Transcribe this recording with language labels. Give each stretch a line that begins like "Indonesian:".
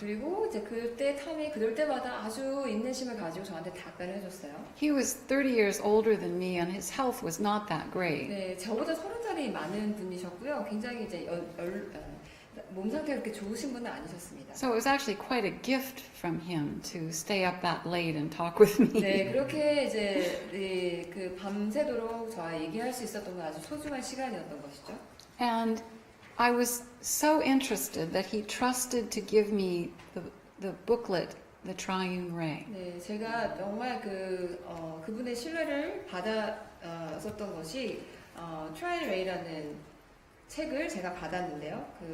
Korean: 그리고 이제 그때 탐이 그럴 때마다 아주 인내심을 가지고 저한테 답변을 해줬어요.
English: He was 30 years older than me and his health was not that great.
Korean: 네, 저보다 30살이 많은 분이셨고요. 굉장히 이제 몸 상태가 그렇게 좋으신 분은 아니셨습니다.
English: So it was actually quite a gift from him to stay up that late and talk with me.
Korean: 네, 그렇게 이제 그 밤새도록 저와 얘기할 수 있었던 건 아주 소중한 시간이었던 것이죠.
English: And I was so interested that he trusted to give me the booklet, The Triune Ray.
Korean: 네, 제가 정말 그분의 신뢰를 받았었던 것이 Triune Ray라는 책을 제가 받았는데요.